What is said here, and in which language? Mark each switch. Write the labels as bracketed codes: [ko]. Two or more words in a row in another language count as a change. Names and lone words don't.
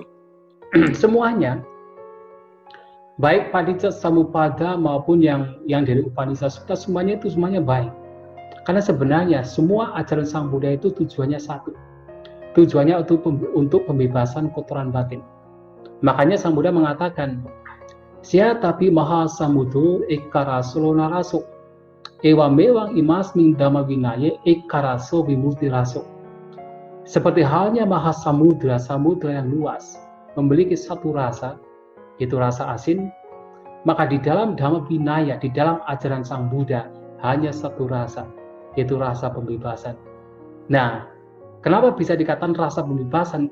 [id] Semuanya, baik Paticca Samuppada maupun yang dari Upanisa Sutta, semuanya baik. Karena sebenarnya semua ajaran Sang Buddha itu tujuannya satu. Tujuannya untuk pembebasan kotoran batin. Makanya Sang Buddha mengatakan, [pi] Sia tapi maha samudo ekaraso naraso, ewa mewang imasmin dhamma vinaya ekaraso vimuti raso. [id] Seperti halnya maha samudra yang luas, memiliki satu rasa, yaitu rasa asin, maka di dalam [pi] dhamma vinaya, [id] di dalam ajaran Sang Buddha, hanya satu rasa, yaitu rasa pembebasan. Nah, kenapa bisa dikatakan rasa pembebasan?